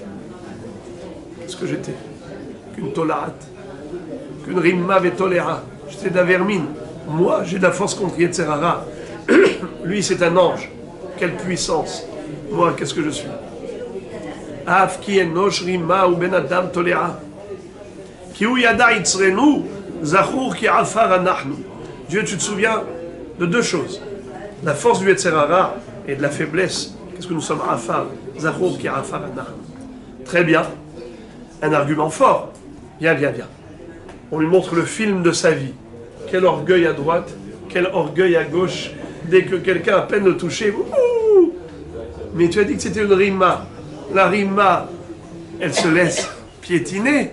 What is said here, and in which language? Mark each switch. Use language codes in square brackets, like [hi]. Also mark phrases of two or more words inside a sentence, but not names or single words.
[fr] Qu'est-ce que j'étais? [he] Qu'une תולעת, qu'une רימה ותולעה. [fr] J'étais de la vermine. Moi, j'ai de la force contre Yetzerara. Lui, c'est un ange. Quelle puissance. Moi, qu'est-ce que je suis? [he] אף כי אנוש רמה ובן אדם תולעה. כי הוא ידע יצרנו, זכור כי עפר אנחנו. [fr] Dieu, tu te souviens de deux choses. La force du Yetzerara et de la faiblesse. Qu'est-ce que nous sommes afar? [he] זכור כי עפר אנחנו. [fr] Très bien. Un argument fort. Viens. On lui montre le film de sa vie. Quel orgueil à droite, quel orgueil à gauche. Dès que quelqu'un a peine le toucher, ouh. Mais tu as dit que c'était une rima. La rima, elle se laisse piétiner.